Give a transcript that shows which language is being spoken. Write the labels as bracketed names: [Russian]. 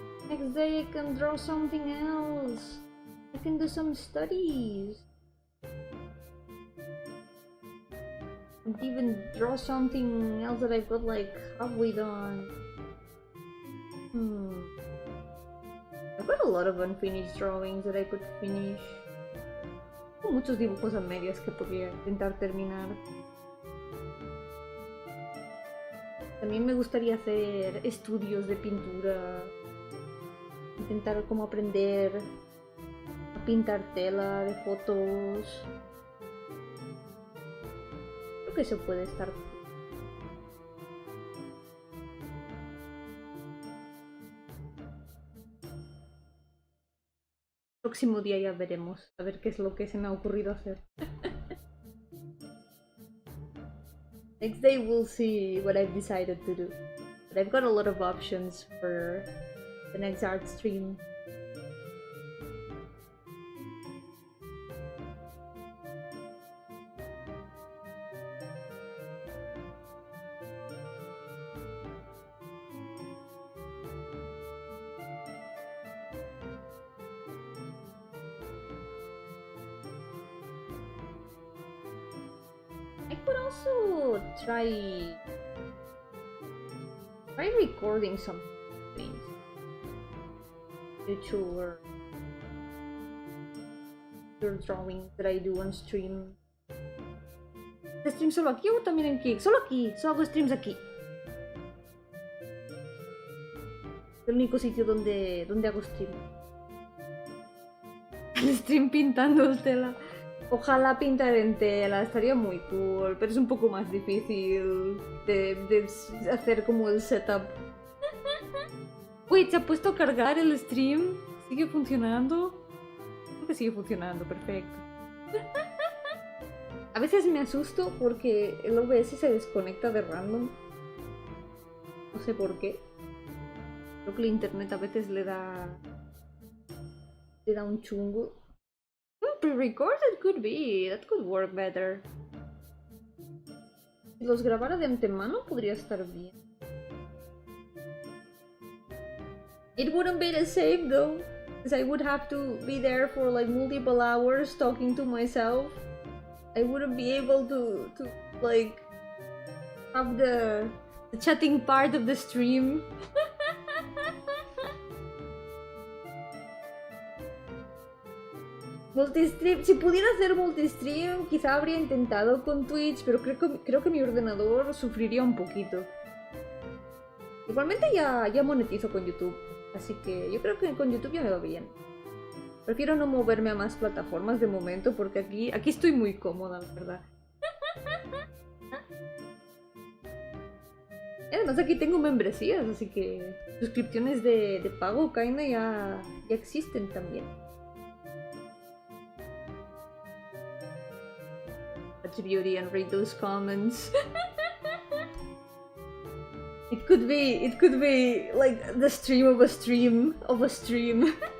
[English] Next day I can draw something else. I can do some studies. And even draw something else that I've got like halfway done. I've got a lot of unfinished drawings that I could finish. [Spanish] Muchos dibujos a medias que podría intentar terminar. También me gustaría hacer estudios de pintura. Intentar como aprender a pintar tela de fotos. Creo que eso puede estar. próximo día ya veremos. A ver qué es lo que se me ha ocurrido hacer. [English] Next day we'll see what I've decided to do. But I've got a lot of options for the next art stream. I could also try recording some things. VTuber drawing that I do on stream. [Spanish] ¿Stream solo aquí o también en Kick? Solo aquí, solo hago streams aquí. Es el único sitio donde hago stream. El stream pintando tela. Ojalá pintar en tela, estaría muy cool, pero es un poco más difícil de hacer como el setup. Uy, ¿se ha puesto a cargar el stream? ¿Sigue funcionando? Creo que sigue funcionando, perfecto. A veces me asusto porque el OBS se desconecta de random. No sé por qué. Creo que el internet a veces le da un chungo. [English] Pre-recorded could be, that could work better. [Spanish] Si los grabara de antemano podría estar bien. [English] It wouldn't be the same though, because I would have to be there for like multiple hours talking to myself. I wouldn't be able to like have the chatting part of the stream. [Spanish] Multistream, si pudiera hacer multistream, quizá habría intentado con Twitch, pero creo que mi ordenador sufriría un poquito. Igualmente ya monetizo con YouTube, así que yo creo que con YouTube ya me va bien. Prefiero no moverme a más plataformas de momento porque aquí estoy muy cómoda, la verdad. Y además aquí tengo membresías, así que suscripciones de pago kinda ya existen también. [English] Beauty and read those comments. It could be like the stream of a stream of a stream.